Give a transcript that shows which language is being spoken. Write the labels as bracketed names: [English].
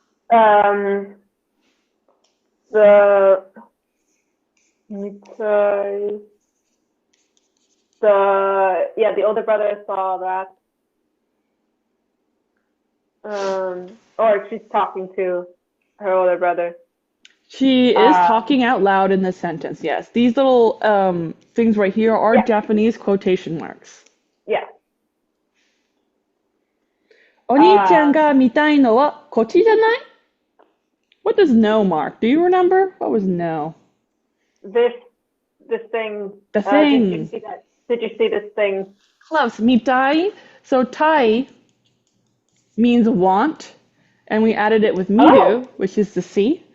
[English] The older brother saw that. Or she's talking to her older brother. She is talking out loud in this sentence, yes. These little things right here are Japanese quotation marks. Yeah. [Japanese] お兄ちゃんが見たいのはこっちじゃない? [English] What does no mark? Do you remember? What was no? This thing. The thing. Did you see that? Did you see this thing? Close. Mitai. So tai means want, and we added it with miru, which is to see.